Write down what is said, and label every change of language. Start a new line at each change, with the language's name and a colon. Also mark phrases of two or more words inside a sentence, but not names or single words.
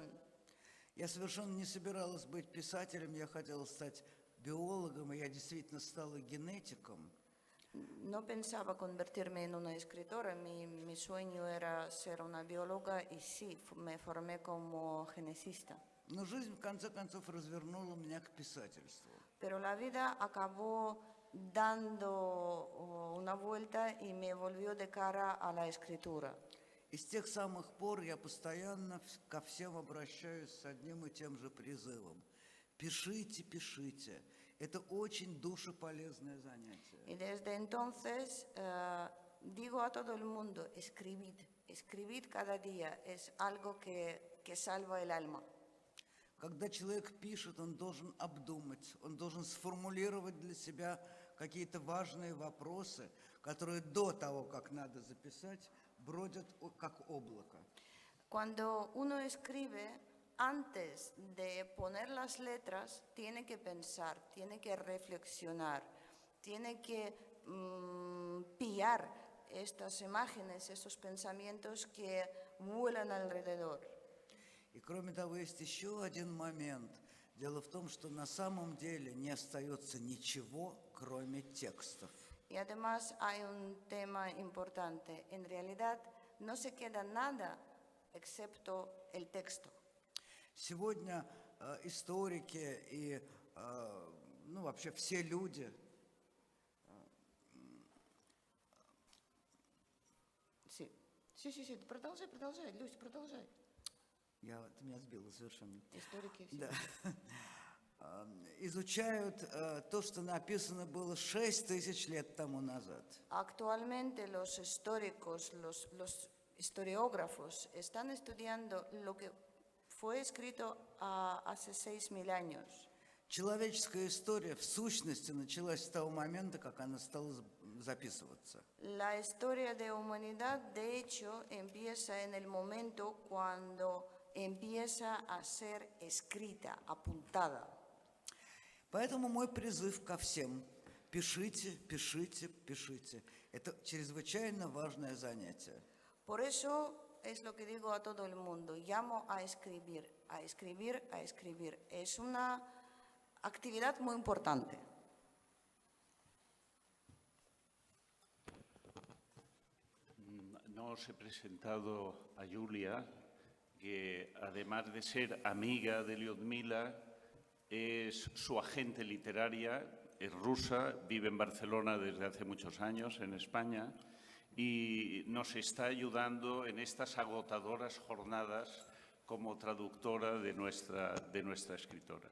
Russian: Я совершенно не собиралась быть писателем, я хотела стать биологом, и я действительно стала генетиком.
Spanish: No pensaba convertirme en una escritora, mi sueño era ser una bióloga y sí, me formé como geneticista.
Russian: Но жизнь, в конце концов, развернула меня к писательству.
Spanish: Pero la vida acabó dando una vuelta y me volvió de cara a la escritura.
Russian: И с тех самых пор я постоянно ко всем обращаюсь с одним и тем же призывом. Пишите, пишите. Это очень душеполезное занятие.
Spanish: Y desde entonces digo a todo el mundo, escribid, escribid cada día, es algo que salva el alma.
Russian: Когда человек пишет, он должен обдумать, он должен сформулировать для себя какие-то важные вопросы, которые до того, как надо записать, бродят как облако.
Spanish: Cuando uno escribe, antes de poner las letras, tiene que pensar, tiene que reflexionar, tiene que pillar estas imágenes, estos pensamientos que vuelan alrededor.
Russian: И кроме того, есть еще один момент. Дело в том, что на самом деле не остается ничего, кроме текстов.
Spanish: Y además hay un tema importante. En realidad no se queda nada excepto el texto.
Russian: Сегодня историки и вообще все люди Sí, продолжай, Люсь, продолжай. Ты меня сбила совершенно. Историки все. Да. Изучают то, что написано было 6000 лет тому назад.
Spanish: Actualmente los históricos, los historiógrafos están estudiando lo que fue escrito hace 6000 años.
Russian: Человеческая история в сущности началась с того момента, как она стала записываться.
Spanish: La historia de humanidad, de hecho, empieza en el momento cuando empieza a ser escrita, apuntada.
Russian: Поэтому мой призыв ко всем – пишите, пишите, пишите. Это чрезвычайно важное занятие.
Spanish: Por eso es lo que digo a todo el mundo, llamo a escribir, a escribir, a escribir. Es una actividad muy importante. No os he presentado a Julia, que además de ser amiga de Lyudmila, es su agente literaria, es rusa, vive en Barcelona desde hace muchos años, en España, y nos está ayudando en estas agotadoras jornadas como traductora de nuestra escritora.